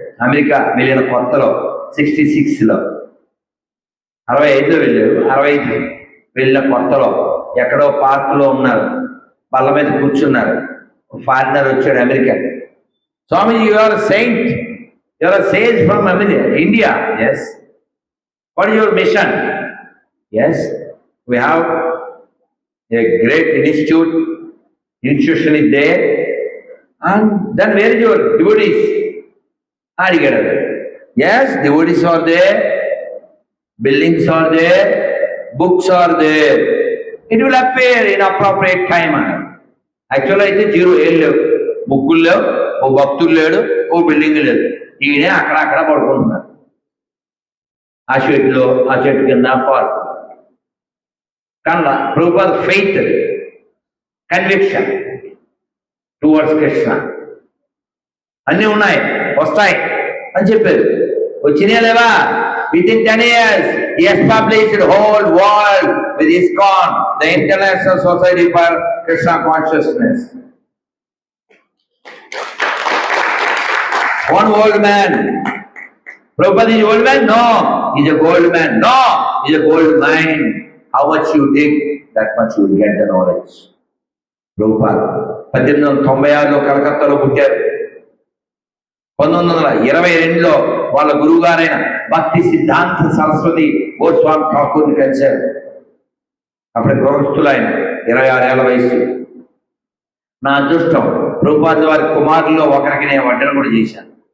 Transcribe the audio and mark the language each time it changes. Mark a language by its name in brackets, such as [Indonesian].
[Telugu] America వెళ్ళిన కొత్తలో 66లో, 65లో వెళ్ళారు. 65 వెళ్ళిన కొత్తలో ఎక్కడో పార్కులో ఉన్నారు, బల్ల మీద కూర్చున్నారు. ఫారినర్ వచ్చాడు, America. [English] Swamiji, you are saint, you are sage from America, India. Yes. What is your mission? Yes, we have a great institution is there, and then where is your devotees? [Telugu] Adigaru. [English] Yes, devotees are there, buildings are there, books are there. It will appear in appropriate time. [Telugu] Actually అయితే zero, ఏం లేవు, బుక్కులు లేవు, ఓ భక్తులు లేడు, ఓ building లేదు. ఈయనే అక్కడ పడుకుంటున్నారు, ఆ చెట్లో, ఆ చెట్టు కింద పార్కు. కన్నా Prabhupada [English] faith, conviction towards Krishna [Telugu] అన్నీ ఉన్నాయి, వస్తాయి అని చెప్పారు. వచ్చినాయా లేవా? [English] Within 10 years he established whole world with ISKCON, the International Society for Krishna Consciousness. One old man. Prabhupada is old man? No, he's a gold man. No, he's a gold mine. How much you dig, that much you will get the knowledge. [Telugu] Prabhupada 1896లో కలకత్తాలో పుట్టారు. 1922లో వాళ్ళ గురువుగారైన భక్తి సిద్ధాంత సరస్వతి గోస్వామి ఠాకూర్ని కలిశారు. అప్పుడే గృహస్థులు ఆయన, 26 ఏళ్ల వయసు. నా అదృష్టం, ప్రభుపాద వారి కుమారుల్లో ఒకరికి నేను వడ్డన కూడా చేశాను.